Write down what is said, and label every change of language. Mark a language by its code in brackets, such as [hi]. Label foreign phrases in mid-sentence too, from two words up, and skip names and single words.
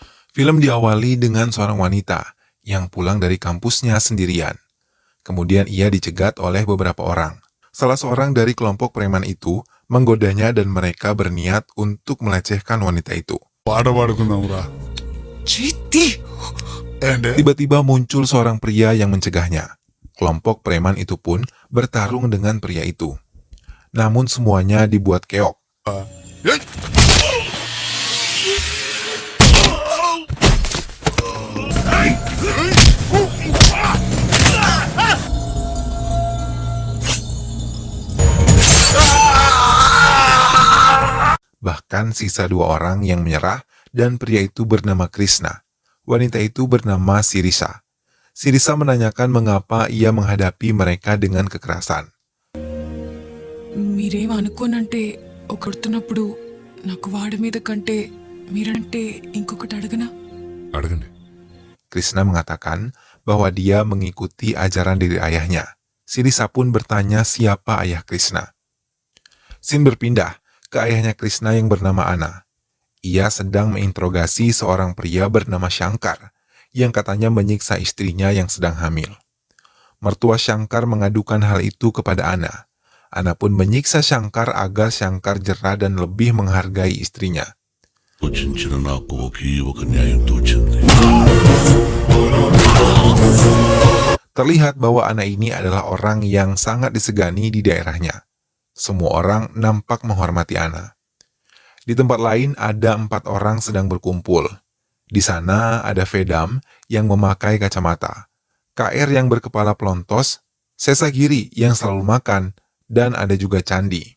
[id] Film diawali dengan seorang wanita yang pulang dari kampusnya sendirian. Kemudian ia dicegat oleh beberapa orang. Salah seorang dari kelompok preman itu menggodanya dan mereka berniat untuk melecehkan wanita itu. [te] పాట పాడుకుందాంరా Citi. ఏంటే [id] Tiba-tiba muncul seorang pria yang mencegahnya. Kelompok preman itu pun bertarung dengan pria itu. Namun semuanya dibuat keok. [te] ఏయ్! [id] Bahkan sisa 2 orang yang menyerah dan pria itu bernama Krishna. Wanita itu bernama Sirisa. Sirisa menanyakan mengapa ia menghadapi mereka dengan kekerasan. [te] మీరేం అనుకోనంటే ఒకడుతున్నప్పుడు నాకు వాడి మీద కంటే మీరంటే ఇంకొకటి అడగనా? అడగండి [id] Krishna mengatakan bahwa dia mengikuti ajaran dari ayahnya. Sirisa pun bertanya siapa ayah Krishna. Scene berpindah ke ayahnya Krishna yang bernama Anna. Ia sedang menginterogasi seorang pria bernama Shankar yang katanya menyiksa istrinya yang sedang hamil. Mertua Shankar mengadukan hal itu kepada Anna. Anna pun menyiksa Shankar agar Shankar jera dan lebih menghargai istrinya. [te] ఆలోచించిన నాకు ఒకే ఒక న్యాయం తోచింది. [id] Terlihat bahwa Anna ini adalah orang yang sangat disegani di daerahnya. Semua orang nampak menghormati Anna. Di tempat lain ada 4 orang sedang berkumpul. Di sana ada Vedam yang memakai kacamata, KR yang berkepala pelontos, Sesagiri yang selalu makan, dan ada juga Candi.